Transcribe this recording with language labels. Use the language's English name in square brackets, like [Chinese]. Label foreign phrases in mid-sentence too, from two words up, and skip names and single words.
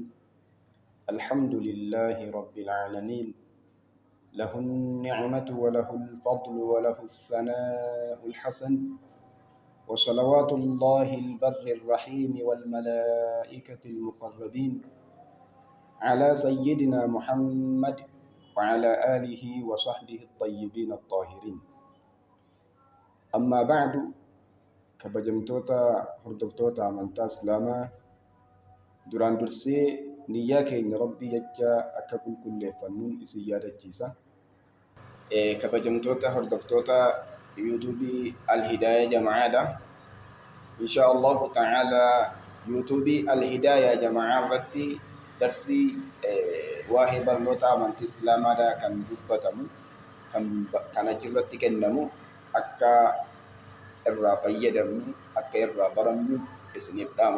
[Arabic] الحمد لله رب العالمين، له النعمة وله الفضل وله الثناء الحسن، وصلوات الله البر الرحيم والملائكة المقربين على سيدنا محمد وعلى آله وصحبه الطيبين الطاهرين. أما بعد، [Oromo] kabajamtoota hordoftoota amantaa islaamaa duraan dursee niyyaa keenya rabbii jecha akka qulqulleeffannuun isin yaadachiisa. Kabajamtoota hordoftoota yuutuubii Al-Hidaaya Jama'aadha. [Arabic] إن شاء الله تعالى [Oromo] yuutuubii Al-Hidaaya Jama'aa irratti darsii waa'ee barnoota amantii islaamaadhaa kan dubbatamu kan achirratti kennamu akka irraa fayyadamnu akka irraa barannu isiniif dhaama.